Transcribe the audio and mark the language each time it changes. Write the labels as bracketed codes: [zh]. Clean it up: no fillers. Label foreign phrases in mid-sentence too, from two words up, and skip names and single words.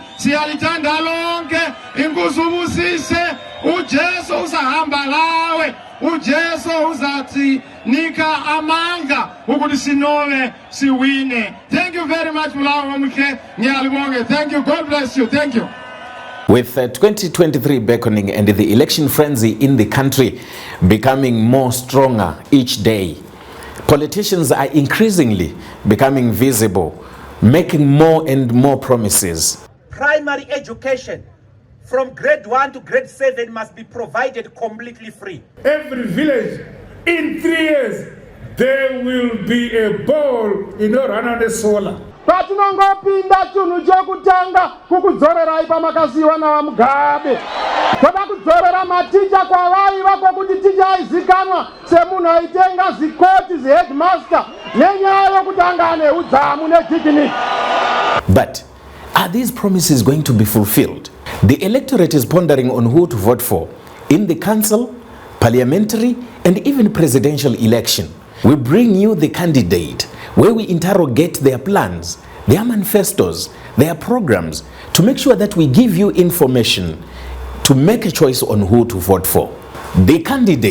[nd] siyalithanda lonke, inkosi ubusise, uJesu uzahamba lawe, uJesu uzathi nika amandla ukuthi sinowe siwine. [en] Thank you very much Bulawayo [nd] omhle, ngiyalibonga. [en] Thank you, God bless you. Thank you. With 2023 beckoning and the election frenzy in the country becoming more stronger each day, politicians are increasingly becoming visible, making more and more promises. Primary education from grade 1 to grade 7 must be provided completely free. Every village, in 3 years, there will be a ball in Orana solar. [sn] Patinongopinda chunhu chekutanga kukudzorera pamakasiwa na Mugabe. Toda kudzorera maticha kwavaiva kwokuti ticha aizikanwa semunhu aitenga zikoti zheadmaster nenyaya yokuti anga ane udzamu nedignity. [en] But are these promises going to be fulfilled? The electorate is pondering on who to vote for in the council, parliamentary, and even presidential election. We bring you the candidate, where we interrogate their plans, their manifestos, their programs, to make sure that we give you information to make a choice on who to vote for.